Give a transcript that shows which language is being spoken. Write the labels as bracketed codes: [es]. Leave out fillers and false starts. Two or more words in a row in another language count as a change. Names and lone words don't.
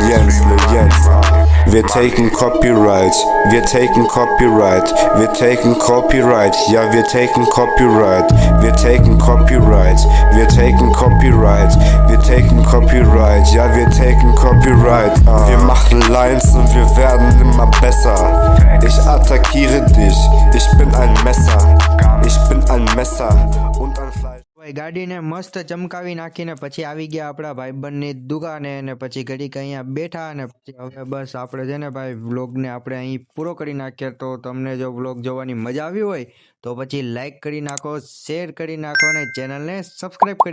[de] Wir taken Copyright, wir taken Copyright, ja, wir taken Copyright, wir taken Copyright, ja, wir taken Copyright. Wir machen Lines und wir werden immer besser. Ich attackiere dich, ich bin ein Messer und ein Fleisch. [gu] ગાડીને મસ્ત ચમકાવી નાખીને પછી આવી ગયા આપણા ભાઈબંધની દુકાને અને પછી ઘડીક અહીંયા બેઠા અને પછી હવે બસ આપણે છે ને ભાઈ વ્લોગને આપણે અહીં પૂરો કરી નાખીએ. તો તમને જો વ્લોગ જોવાની મજા આવી હોય તો પછી લાઈક કરી નાખો, શેર કરી નાખો અને ચેનલને સબસ્ક્રાઈબ કરી